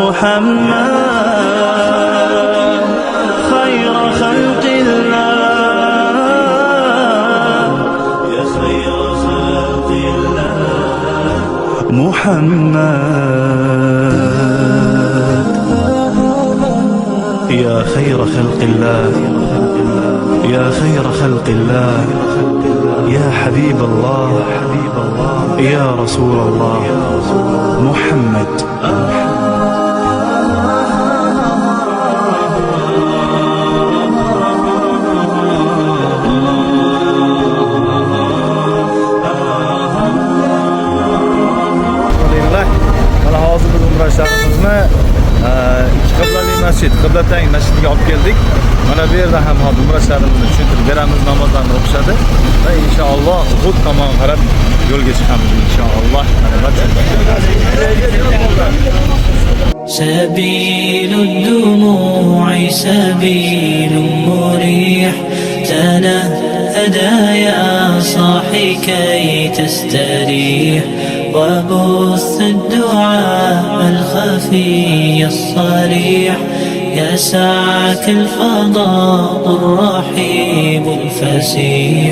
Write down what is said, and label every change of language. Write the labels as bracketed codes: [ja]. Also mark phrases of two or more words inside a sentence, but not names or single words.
[ar] محمد خير خلق الله يا خير خلق الله محمد يا خير خلق الله يا خير خلق الله يا حبيب الله يا رسول الله محمد. [uz] Mana hozir biz umrachilarimizni ikki qiblali masjid, Qiblatang masjidiga olib keldik. Mana bu yerda ham hozir umrachilarimizni tushuntirib beramiz, namozlarni o'qishadi va inshaalloh Uhud tomon qarab yo'lga chiqamiz inshaalloh. [ar] سبيل الدموع سبيل مريح تنهدى يا صاحي كي تستريح وبث الدعاء الخفي الصريح يسعك الفضاء الرحيب الفسيح.